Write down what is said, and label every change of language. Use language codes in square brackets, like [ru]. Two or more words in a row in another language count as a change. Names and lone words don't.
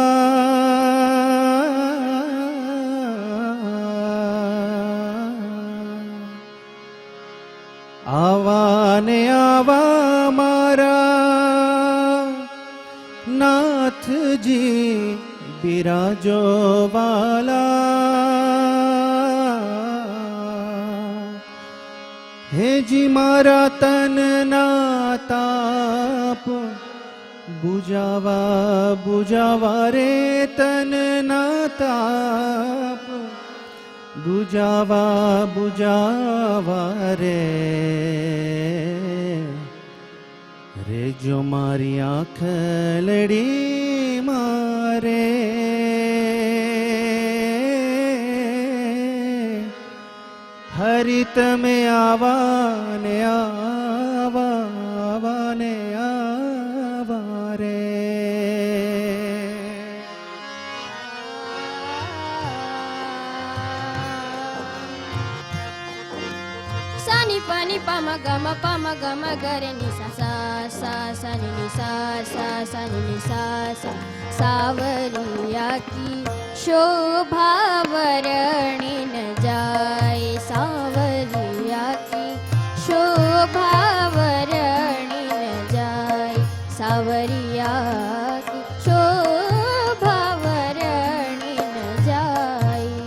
[gu] આવાને આવા મારા નાથ જી બિરાજો વાલા। હે જી મારા તન ના તાપ બુજાવા બુજાવા રે તન ના તાપ, બુજાવા બુજાવા રે, રે જો મારી આંખ લડી મારે, હરી તમે આવા ને આવા, આવા ને આવા રે. Sani pani pama gama gare ni sa sa sa ni sa ni sa [hi] सावरिया की शोभा वरणी न जाए, सावरिया की शोभा वरणी न जाए, सावरिया की शोभा वरणी न जाए.